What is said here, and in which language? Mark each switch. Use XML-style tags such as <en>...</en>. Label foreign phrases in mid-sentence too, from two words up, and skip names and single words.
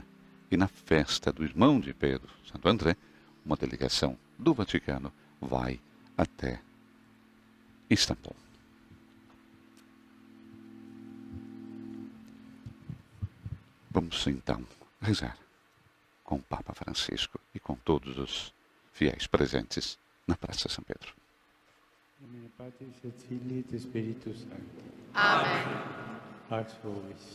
<pt>E na festa do irmão de Pedro, Santo André, uma delegação do Vaticano vai até Istambul. Vamos então rezar com o Papa Francisco e com todos os fiéis presentes na Praça São Pedro.</pt> <la>Nomine Patris et Filii et Spiritus Sancti. Amen. Pax vobis.</la>